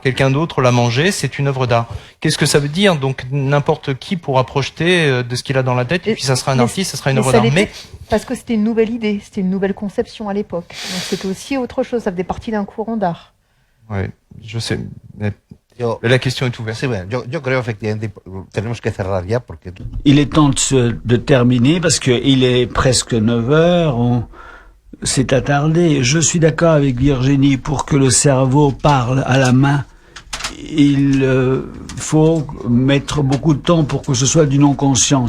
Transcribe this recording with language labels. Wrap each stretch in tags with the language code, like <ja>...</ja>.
<fr>Quelqu'un d'autre l'a mangé, c'est une œuvre d'art. Qu'est-ce que ça veut dire? Donc n'importe qui pourra projeter de ce qu'il a dans la tête, et puis ça sera un artiste, ça sera une œuvre d'art. Mais parce que c'était une nouvelle idée, c'était une nouvelle conception à l'époque. Donc c'était aussi autre chose, ça faisait partie d'un courant d'art. Oui, je sais. Mais la question est ouverte.</fr> <es>Sí, bueno, yo creo efectivamente tenemos que cerrar ya porque</es> <fr>il est temps de terminer parce que il est presque 9 heures. On s'est attardé. Je suis d'accord avec Virginie pour que le cerveau parle à la main. Il faut mettre beaucoup de temps pour que ce soit du non-conscient.</fr>